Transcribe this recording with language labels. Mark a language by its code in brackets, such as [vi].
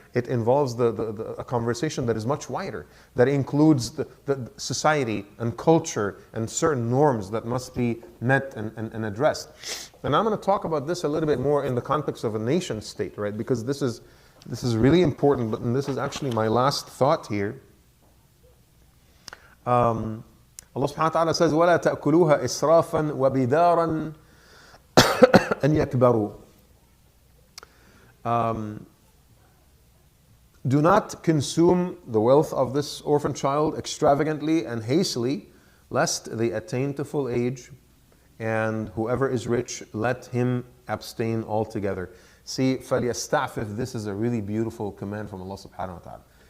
[en] It involves a conversation that is much wider, that includes the society and culture and certain norms that must be met and addressed. And I'm going to talk about this a little bit more in the context of a nation state, right? Because this is really important, and this is actually my last thought here. [ar] Allah subhanahu wa ta'ala says, وَلَا تَأْكُلُوهَا إِسْرَافًا وَبِدَارًا أن يكبروا. [en] Do not consume the wealth of this orphan child extravagantly and hastily, lest they attain to full age, and whoever is rich, let him abstain altogether. See, فَلْيَسْتَعْفِفْ, this is a really beautiful command from Allah subhanahu wa ta'ala.